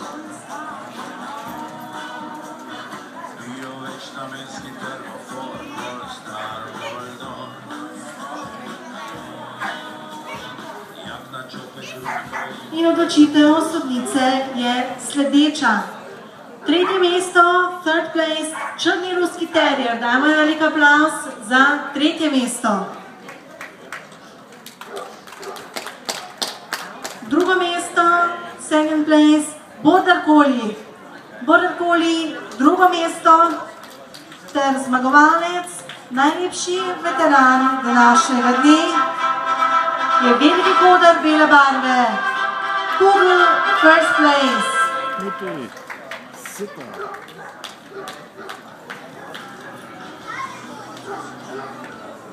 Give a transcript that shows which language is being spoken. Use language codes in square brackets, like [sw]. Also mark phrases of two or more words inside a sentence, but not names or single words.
[sl] In odločitev sodnice je sledeča. 3. mesto, [en] third place, [sl] črni ruski terrier. Dajmo velik aplavz za 3. mesto. 2. mesto, [en] second place, border collie. Border collie, 2. [sl] mesto, ter zmagovalec, najlepši veteran današnjega dne je veliki koder bele barve. Kugel, [en] first place. [sl] Super.